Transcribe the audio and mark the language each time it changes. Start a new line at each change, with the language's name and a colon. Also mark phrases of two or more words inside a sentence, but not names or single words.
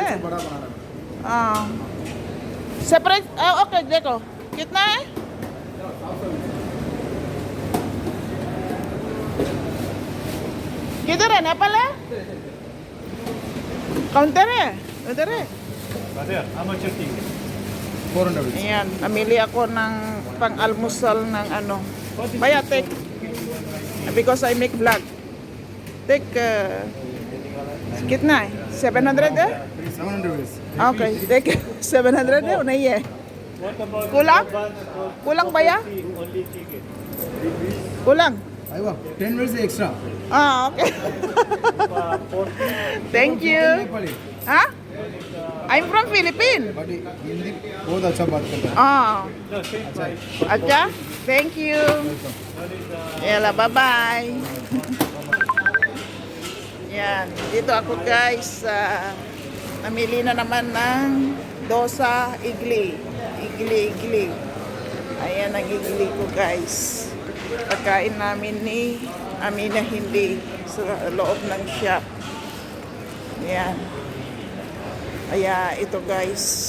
Hindi: बड़ा बना रहा हाँ
English: separate okay
Hindi: देखो कितना है किधर है नेपाल है काउंटर है उधर है
Filipino: ayan namili ako ng pang-almusal ng ano baya
English: take because I make vlog take
Hindi: कितना है 700 है 700
English: okay take
Hindi: 700 है नहीं है
Filipino: kulang baya kulang
Hindi: आइवा 10 मिनट से एक्स्ट्रा
English: okay thank you हाँ I'm from Philippines
Hindi: बट हिंदी बहुत अच्छा बात करता है
Filipino: अच्छा
English: thank you
Filipino: yala
English: bye bye
Filipino: yan dito ako guys namili na naman ng dosa igli ayan ang igli ko guys pagkain namin ni Amina Hindi sa loob ng shop yan kaya ito guys